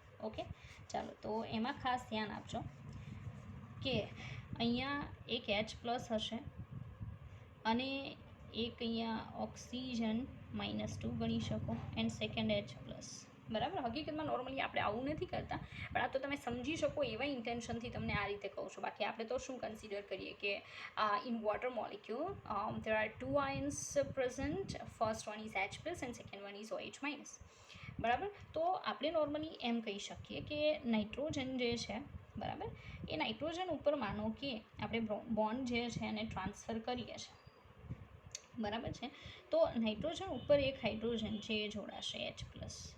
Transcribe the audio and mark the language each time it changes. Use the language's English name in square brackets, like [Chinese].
[Gujarati] Okay, ચાલો, તો એમાં ખાસ ધ્યાન આપજો કે અહીંયા એક H+ હશે અને એક અહીંયા ઓક્સિજન -2 ગણી શકો એન્ડ સેકન્ડ H+, બરાબર. હકીકતમાં નોર્મલી આપણે આવું નથી કરતા, પણ આ તો તમે સમજી શકો એવા ઇન્ટેન્શનથી તમને આ રીતે કહું છું. બાકી આપણે તો શું કન્સિડર કરીએ કે [English] In water molecule there are 2 ions present. first one is H+ and second one is OH-, [Gujarati] બરાબર. તો આપણે નોર્મલી એમ કહી શકીએ કે નાઇટ્રોજન જે છે, બરાબર, એ નાઇટ્રોજન ઉપર માનો કે આપણે બોન્ડ જે છે એને ટ્રાન્સફર કરીએ છીએ, બરાબર છે. તો નાઇટ્રોજન ઉપર એક હાઇડ્રોજન છે એ જોડાશે H+.